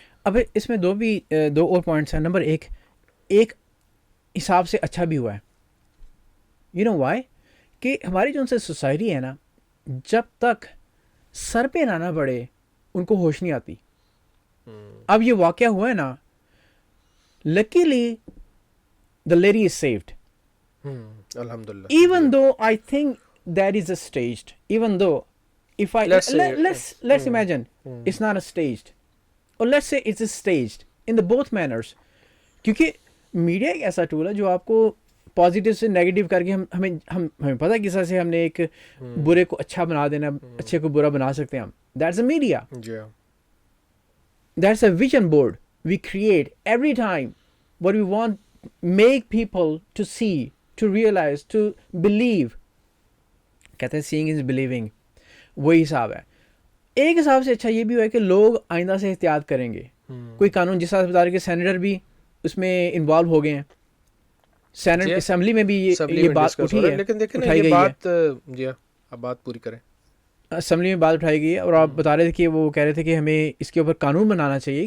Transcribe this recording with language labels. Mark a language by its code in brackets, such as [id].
[hi] अब इसमें दो और पॉइंट्स हैं. नंबर एक हिसाब से अच्छा भी हुआ है. [en] You know why? [hi] कि हमारी जो उनसे सोसाइटी है ना, जब तक सर पे ना पड़े उनको होश नहीं आती. अब ये वाकया हुआ है ना, [en] Luckily the lady is saved. [hi] अल्हम्दुलिल्लाह. [en] Even though I think that is a staged, even though if I let's imagine it's not a staged, or let's say it's a staged in the both manners. [hi] क्योंकि media एक ऐसा tool है जो आपको positive से negative करके हमें पता है किस तरह से हमने एक बुरे को अच्छा बना देना, अच्छे को बुरा बना सकते हैं हम. [en] That's a media. Yeah. That's a vision board we create every time what we want, make people to see, to realize, to believe. [hi] कहते हैं [en] seeing is believing. [hi] वही हिसाब है. एक हिसाब से अच्छा ये भी हुआ है कि लोग आइंदा से एहतियात करेंगे. कोई कानून जिस तरह बता रहे कि सेनेटर भी उसमें इन्वॉल्व हो गए हैं. सेनेट असेंबली में भी ये बात उठी है, लेकिन देखें ना, उठाई ये गई बात है. जी हाँ, अब बात पूरी करें. असेंबली में बात उठाई गई है और आप बता रहे थे कि वो कह रहे थे कि हमें इसके ऊपर कानून बनाना चाहिए.